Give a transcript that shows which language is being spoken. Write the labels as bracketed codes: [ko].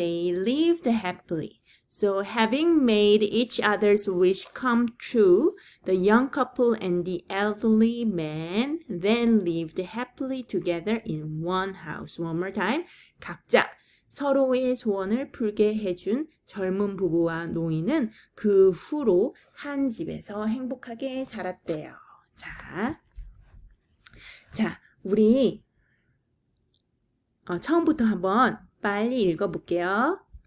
[en] They lived happily. So having made each other's wish come true, the young couple and the elderly man then lived happily together in one house. One more time. [ko] 각자 서로의 소원을 풀게 해준 젊은 부부와 노인은 그 후로 한 집에서 행복하게 살았대요. 자, 우리 처음부터 한번 빨리 읽어볼게요.